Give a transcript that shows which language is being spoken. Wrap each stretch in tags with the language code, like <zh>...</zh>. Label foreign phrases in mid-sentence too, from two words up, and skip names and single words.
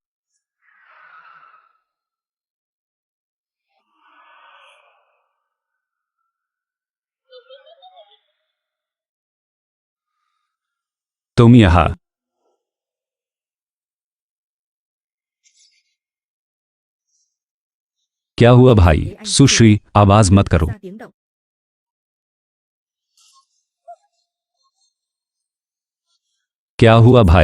<hi>तुम यहाँ क्या हुआ भाई? सुश्री, आवाज मत करो।</hi> <vi>ra tiếng động.</vi> <hi>क्या हुआ भाई?</hi>